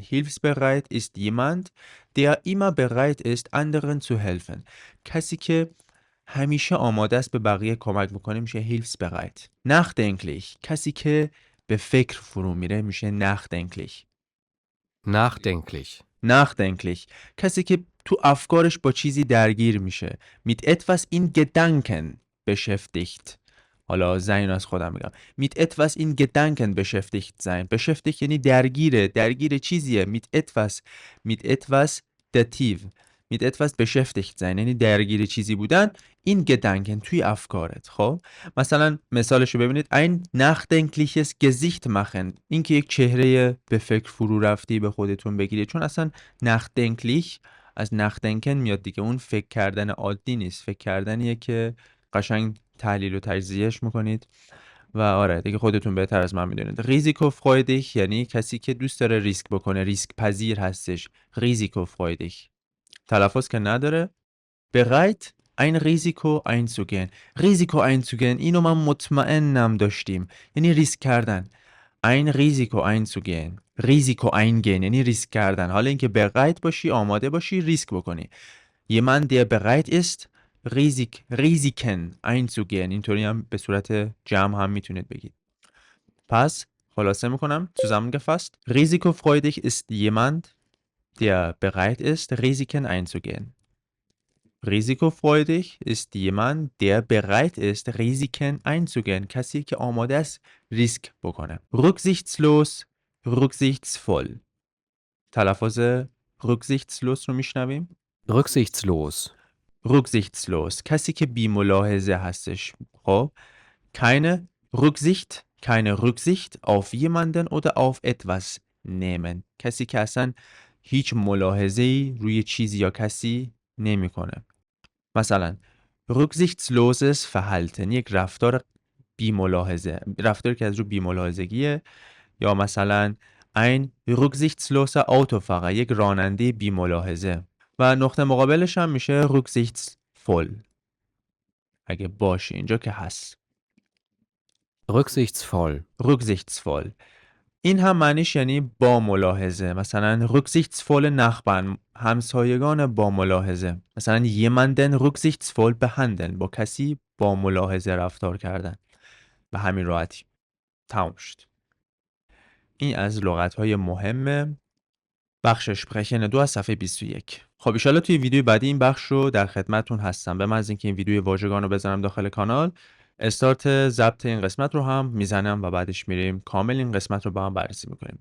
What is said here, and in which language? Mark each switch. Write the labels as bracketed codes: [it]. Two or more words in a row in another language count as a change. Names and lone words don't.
[de] hilfsbereit ist jemand der immer bereit ist anderen zu helfen. [fa] کسی که همیشه آماده است به بقیه کمک بکنه میشه hilfsbereit. nachdenklich کسی که به فکر فرو میره میشه nachdenklich. [de] Nachdenklich. [fa] کسی که تو افکارش با چیزی درگیر میشه. [de] mit etwas in Gedanken beschäftigt. [fa] حالا زین از خودم میگم. [de] mit etwas in Gedanken beschäftigt sein. [fa] beschäftigt یعنی درگیر چیزیه. [de] mit etwas dativ. mit etwas beschäftigt sein [fa] یعنی درگیر چیزی بودن. [de] in Gedanken [fa] توی افکارت. خب مثلا مثالشو ببینید. [de] ein nachdenkliches Gesicht machen. [fa] این که یک چهره به فکر فرو رفتی به خودتون بگیرید، چون اصلا nachdenklich از nachdenken میاد دیگه. اون فکر کردن عادی نیست، فکر کردنیه که قشنگ تحلیل و تجزیهش میکنید و آره دیگه خودتون بهتر از من میدونید. risikofreudig یعنی کسی که دوست داره ریسک بکنه، ریسک پذیر هستش. risikofreudig تلفظ که نداره. [de] bereit ein Risiko einzugehen. Risiko einzugehen [fa] اینو من مطمئنم داشتیم، یعنی ریسک کردن. [de] ein Risiko einzugehen. Risiko eingehen [fa] یعنی ریسک کردن. حالا اینکه bereit باشی، آماده باشی ریسک بکنی. [de] jemand der bereit ist Risiken einzugehen. [fa] اینطوری هم به صورت جمع هم میتونید بگید. پس خلاصه میکنم. [de] zusammengefasst. Risikofreudig ist jemand der bereit ist Risiken einzugehen. Risikofreudig ist jemand der bereit ist Risiken einzugehen. [fa] کسی که آماده است ریسک بکنه. [de] rücksichtslos rücksichtsvoll. [fa] تلفظ rücksichtslos رو میشنویم. rücksichtslos کسی که بی ملاحظه هستش. [de] خب keine Rücksicht auf jemanden oder auf etwas nehmen. [fa] کسی که اصلا هیچ ملاحظه‌ای روی چیزی یا کسی نمی‌کنه. مثلا [de] rücksichtsloses Verhalten [fa] یک رفتار بی ملاحظه، رفتاری که از رو بی ملاحظگیه. یا مثلا [de] ein rücksichtsloser Autofahrer [fa] یک راننده بی ملاحظه. و نقطه مقابلش هم میشه rücksichtsvoll اگه باشه، اینجا که هست. rücksichtsvoll این هم معنیش یعنی با ملاحظه. مثلا [de] rücksichtsvolle Nachbarn [fa] همسایگان با ملاحظه. مثلا [de] jemanden rücksichtsvoll behandeln [fa] با کسی با ملاحظه رفتار کردن. به همین راحتی تمام شد. این از لغت‌های مهم بخش sprechen 2 از صفحه 21. خب ان شاءالله توی ویدیوی بعدی این بخش رو در خدمتتون هستم. به من از اینکه این ویدیوی واژگان رو بزنم داخل کانال، استارت ضبط این قسمت رو هم میزنم و بعدش میریم کامل این قسمت رو با هم بررسی میکنیم.